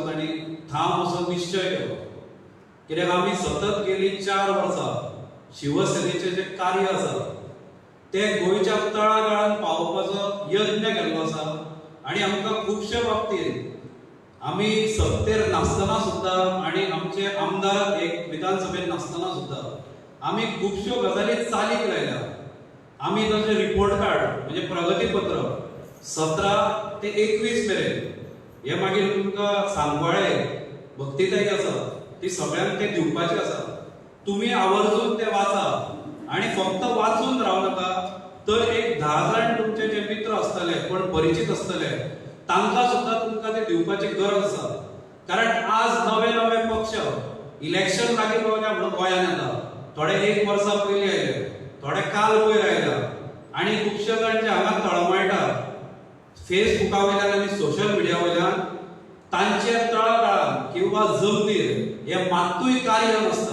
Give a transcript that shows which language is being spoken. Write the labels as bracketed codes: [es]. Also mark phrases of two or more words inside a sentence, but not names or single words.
[kok] तांणी ठाम असो निश्चय केलो, कित्याक आमी सतत गेली 4 वर्सां शिवसेनेचे जे कार्य आसा ते गोंयच्या तळागाळांत पावोवपाचो यत्न केल्लो आसा आणि आमकां खुबशे बाबतींत आमी सत्तेर नासतना सुद्दां आणि आमचे आमदार एक विधानसभेत नासतना सुद्दां आमी खुबश्यो गजाली चालीक लायल्या. आमी जशें [en] report card [kok] म्हणजे प्रगतीपत्र 17 ते 21 मेरेन हे मागीर तुमकां सांकवाळे भक्तीताई आसा ती सगळ्यांक ते दिवपाचे आसा. [mr] तुम्ही आवर्जून ते वाचा आणि फक्त वाचून रावू नका, [kok] तर एक 10 जाण तुमचे जे मित्र असतले पण परिचित असतले तांकां सुद्धा तुमकां ते दिवपाची गरज आसा. कारण आज नवे नवे पक्ष इलेक्शन लागीं पावल्या म्हणून गोंयांत येता. थोडे 1 वर्सा पयलीं आयले, थोडे काल वयर आयला आणि खुबशे जाण जे हांगा तळमळटा फेसबुका वयल्यान आनी [en] social media [kok] वयल्यान तांचे तळागाळांत किंवा जमनीर हे मात्तूय कार्य नासता.